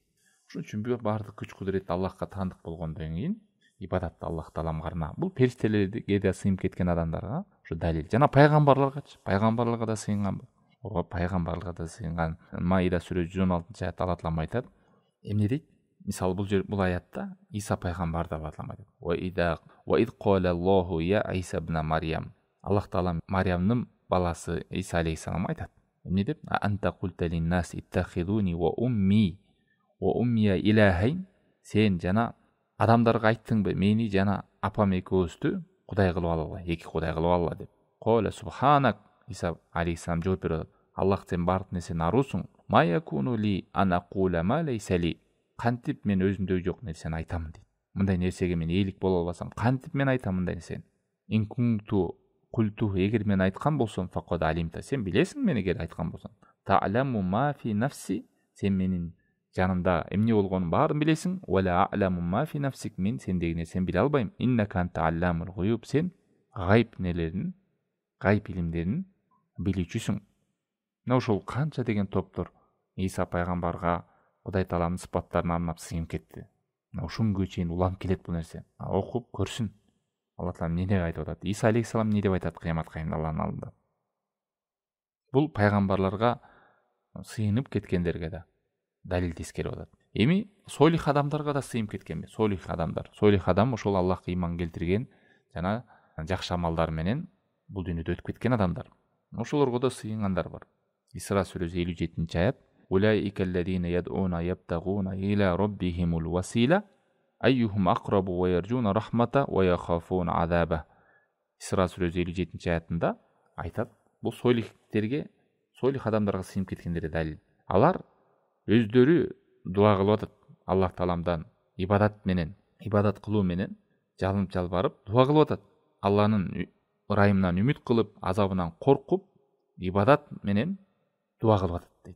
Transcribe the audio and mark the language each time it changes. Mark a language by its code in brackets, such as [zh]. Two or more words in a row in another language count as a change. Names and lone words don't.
[ky] Ошон үчүн баардык күч кудурет Аллахка таандык болгондон кийин ибадатты Аллах Тааламга арна. Бул периштелерге да сыйынып кеткен адамдарга ушу далил. Жана пайгамбарларга да сыйынган. Пайгамбарларга да сыйынган. Маида сүрө 116-аятта Аллах Таалам айтат. Эмне дейт? Мисалы бул аятта Иса пайгамбарды Аллах Таалам айтат. [ar] وإذ قال الله يا عيسى ابن مريم. [ky] Аллах Таалам Марьямдын баласы Иса алейхиссалам айтат. Эмне деп? [ar] أنت قلت للناس اتخذوني وأمي إلهين. [ky] Сен жана адамдарга айттыңбы, мени жана апам экөөбүздү кудай кылып алгыла, эки кудай кылып алгыла деп. [ar] قال سبحانك. [ky] Иса алейхиссалам жооп берет. Аллах сен бардык нерсени арусуң. [ar] ما يكون لي أن أقول ما ليس لي. [ky] Кантип мен өзүмдө жок нерсени айтамын дейт. Мындай нерсеге мен ээлик боло албасам, кантип мен айтам мындай нерсени? [ar] إن كنت قلته, [ky] эгер мен айткан болсом, [ar] فقد علمته, [ky] сен билесиң мен эгер айткан болсом. [ar] تعلم ما في نفسي, [ky] сен менин жанымда эмне болгонун баарын билесиң. [ar] ولا أعلم ما في نفسك, [ky] мен сендеги нерсени биле албайм. [ar] إنك أنت علام الغيوب, [ky] сен гайб нелерин, гайб илимдерин билүүчүсүң. Мына ошол канча деген топтор Иса пайгамбарга Кудай Тааламдын сыпаттарын арнап сыйынып кетти. Мына ушунгө чейин уланып келет бул нерсе. Окуп көрсүн. Алла Таалам эмне деп айтып атат? Иса алейхиссалам эмне деп айтат кыямат кайымда Аллахтын алдында? Бул пайгамбарларга сыйынып кеткендерге да далил тескерип атат. Эми солих адамдарга да сыйынып кеткенби? Солих адам ошол Аллахка ыйман келтирген жана жакшы амалдар менен бул дүйнөдө өтүп кеткен адамдар. Ошолорго да сыйынгандар бар. Исра сүрөсү 57-аят. [ar] أولئك الذين يدعون يبتغون إلى ربهم الوسيلة أيهم أقرب ويرجون رحمته ويخافون عذابه. [ky] Исра сүрөсү 57-аятында айтат, бул солихтерге, солих адамдарга сыйынып кеткендер далил. Алар өздөрү дуа кылып атат. Аллах Тааламдан ибадат кылуу менен жалынып жалбарып дуа кылып атат. Алланын ырайымынан үмүт кылып, азабынан коркуп, ибадат менен дуа кылып атат дейт.